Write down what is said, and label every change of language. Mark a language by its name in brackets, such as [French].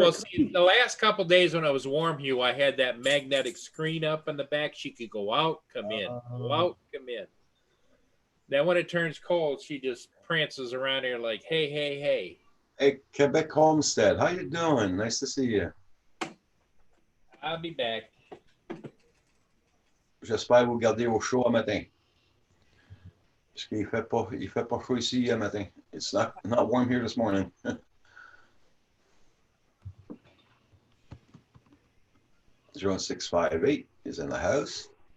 [English] Well, see, the last couple days when I was warm, Hugh, I had that magnetic screen up in the back. She could go out, come in, go out, come in. Then when it turns cold, she just prances around here like, hey. Hey, Quebec Homestead, how you doing? Nice to see you. I'll be back. [French] J'espère vous garder au chaud à matin. Parce qu'il fait pas chaud ici à matin. [English] It's not warm here this morning. Drone 658 is in the house.